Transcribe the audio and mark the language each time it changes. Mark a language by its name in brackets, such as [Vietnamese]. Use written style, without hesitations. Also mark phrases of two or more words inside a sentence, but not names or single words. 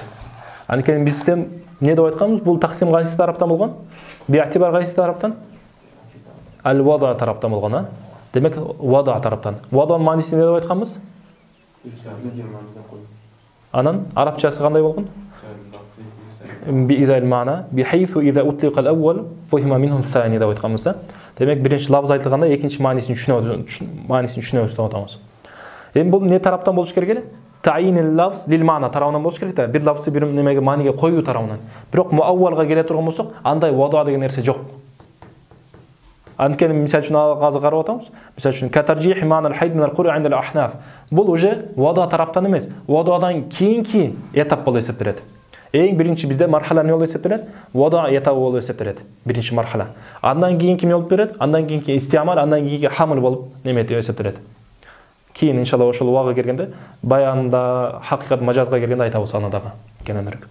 [Kyrgyz] Анткени бизден не деп айтканбыз? Бул таксим кайсы тараптан болгон? Би'тибар кайсы тараптан? Ал-вада тараптан болгон, а? Демек, вада тараптан. Ваданын мааниси не деп айтканбыз? Анан арабчасы кандай болгон? [Arabic] بإزاء المعنى بحيث إذا أطلق الأول فهم منه الثاني [Kyrgyz] деп айтканбыз. Демек, биринчи лафз айтылганда экинчи маанисин түшүнөбүз деп атабыз. Эми бул не тараптан болуш керек эле? [Arabic] تعيين اللفظ للمعنى [Kyrgyz] тарабынан болуш керек да. Бир лафзды бир немеге мааниге коюу тарабынан. Бирок муаввалга келе турган болсок, андай вада деген нерсе жок. Анткени мисал үчүн азыр карап атабыз. Мисал үчүн [Arabic] كترجيح معنى الحيض من القرء عند الأحناف. [Kyrgyz] Бул уже вада тараптан эмес, вададан кийинки этап болуп эсептелет. Эң биринчи бизде мархала эмне болуп эсептелет? Вада этабы болуп эсептелет. Биринчи мархала. Андан кийинки эмне болуп берет? Андан кийинки истиамал, андан кийинки хамл болуп неметип эсептелет. Кийин иншалла ошол убага келгенде, баянда, хакыйкат мажазга келгенде айтабыз аны дагы кененирээк.